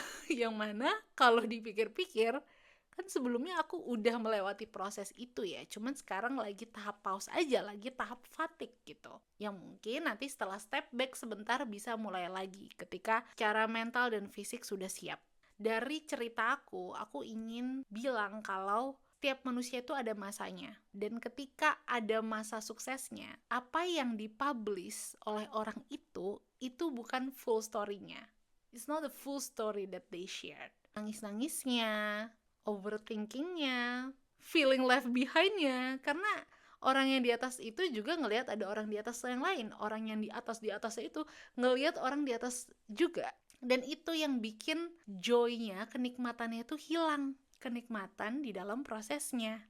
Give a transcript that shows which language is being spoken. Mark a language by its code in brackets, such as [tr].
[id] Yang mana kalau dipikir-pikir, kan sebelumnya aku udah melewati proses itu ya, cuman sekarang lagi tahap pause aja, lagi tahap fatigue gitu, yang mungkin nanti setelah step back sebentar bisa mulai lagi ketika cara mental dan fisik sudah siap. Dari cerita aku ingin bilang kalau tiap manusia itu ada masanya, dan ketika ada masa suksesnya, apa yang dipublish oleh orang itu bukan full story-nya. [en] It's not the full story that they shared. [id] Nangis-nangisnya, overthinkingnya, feeling left behind-nya, karena orang yang di atas itu juga ngelihat ada orang di atas yang lain, orang yang di atasnya itu ngelihat orang di atas juga, dan itu yang bikin joy-nya, kenikmatannya itu hilang, kenikmatan di dalam prosesnya.